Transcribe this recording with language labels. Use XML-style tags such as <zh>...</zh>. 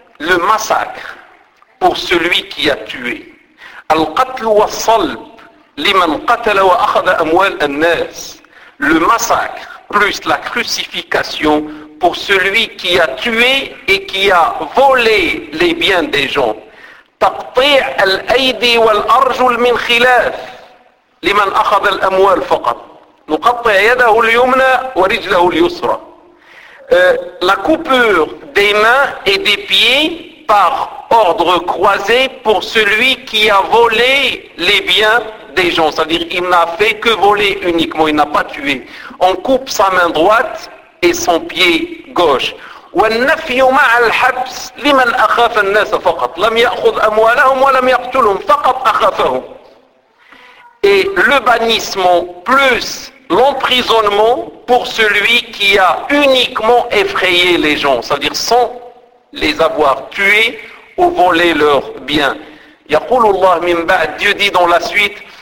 <fr>le massacre pour celui qui a tué.</fr> <ar>Al-qatl was-salb liman qatala wa akhadha amwal an-nas,</ar> <fr>le massacre plus la crucification pour celui qui a tué et qui a volé les biens des gens.</fr> <ar>تقطيع الأيدي والأرجل من خلاف لمن أخذ الأموال فقط نقطع يده اليمنى ورجله اليسرى</ar> <fr>La coupure des mains et des pieds par ordre croisé pour celui qui a volé les biens des gens c'est-à-dire il n'a fait que voler uniquement il n'a pas tué on coupe sa main droite et son pied gauche</fr> <ar>والنفي مع الحبس لمن أخاف الناس فقط لم يأخذ أموالهم ولم يقتلهم فقط أخافهم</ar> <fr>et le bannissement plus l'emprisonnement pour celui qui a uniquement effrayé les gens c'est-à-dire sans les avoir tués ou volé leurs biens</fr> <ar>يقول الله من بعد</ar> <fr>Dieu dit dans la suite</fr>